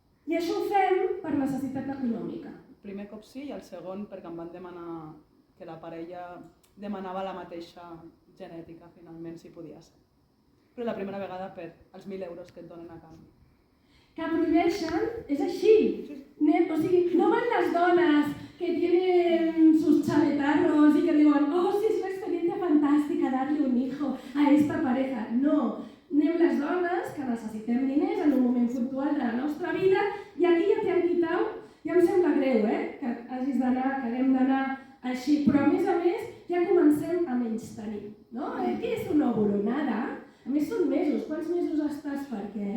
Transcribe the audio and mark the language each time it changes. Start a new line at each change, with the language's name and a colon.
Catalan: I això ho fem per necessitat econòmica. El primer cop sí i el segon perquè em van demanar que la parella demanava la mateixa genètica, finalment, si podia ser. Però la primera vegada per els 1.000 euros que et donen a canvi. Que prohibeixen, és així. O sigui, no van les dones que
Spanish: tienen sus chavetarros y
Catalan: que diuen,
Spanish: oh, sí, es una experiencia fantástica darle un hijo a esta pareja.
Catalan: No, anem les dones que necessitem diners en un moment puntual de la nostra vida i aquí ja t'han quitat, ja em sembla greu, que hagis d'anar, que haguem d'anar així, però a més ja comencem a menystenir, no? Què és un òvulo?
Spanish: Nada.
Catalan: A més són mesos, quants mesos estàs perquè...